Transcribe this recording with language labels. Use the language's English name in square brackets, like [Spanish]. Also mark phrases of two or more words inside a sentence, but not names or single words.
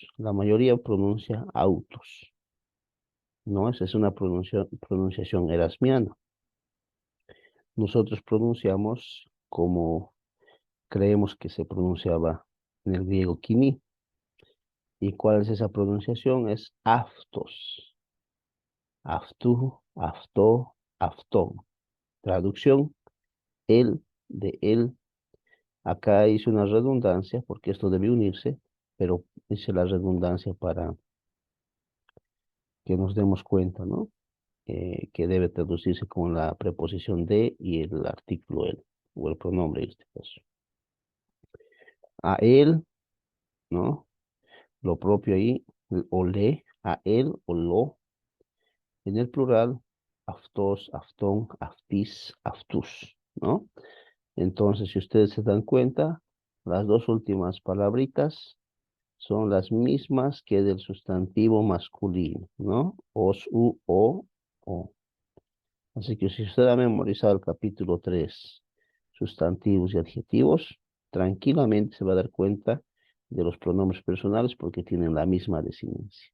[Spanish] La mayoría pronuncia autos, ¿no? Esa es una pronunciación erasmiana. Nosotros pronunciamos como creemos que se pronunciaba en el griego quini. ¿Y cuál es esa pronunciación? [Greek] Es αὐτός. αὐτοῦ, αὐτῷ, αὐτόν. [Spanish] Traducción, él, de él. Acá hice una redundancia porque esto debe unirse, pero hice la redundancia para que nos demos cuenta, ¿no? Que debe traducirse con la preposición de y el artículo él, o el pronombre en este caso. A él, ¿no? Lo propio ahí, o le, a él o lo. En el plural, [Greek] αὐτός, αὐτῶν, αὐτοῖς, αὐτούς, [Spanish] ¿no? Entonces, si ustedes se dan cuenta, las dos últimas palabritas son las mismas que del sustantivo masculino, ¿no? [Greek] ος, ου, ῳ. [Spanish] Así que si usted ha memorizado el capítulo 3, sustantivos y adjetivos, tranquilamente se va a dar cuenta de los pronombres personales porque tienen la misma desinencia.